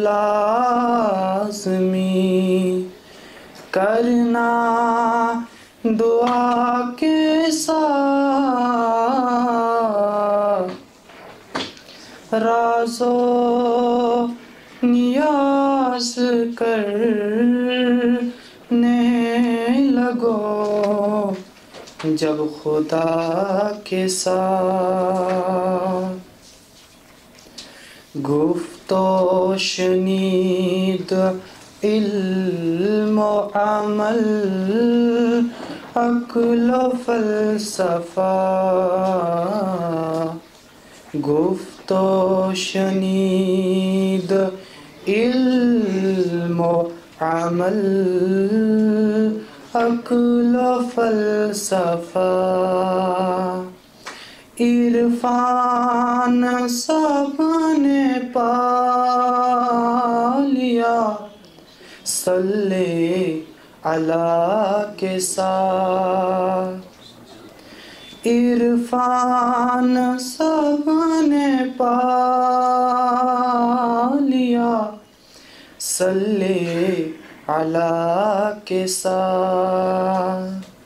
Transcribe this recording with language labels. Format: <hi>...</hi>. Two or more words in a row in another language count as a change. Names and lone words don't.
<ur>لازمی کرنا دعا کے ساتھ راز و نیاز کرنے لگو جب خدا کے ساتھ گفت و شنید علم و عمل عقل و فلسفہ گفت و شنید علم و عمل عقل و فلسفہ عرفان سب نے پا لیا</ur> <ar>صلی اللہ</ar> <ur>کے ساتھ عرفان سب نے پا لیا</ur> <ar>صلی اللہ</ar> <ur>کے ساتھ</ur>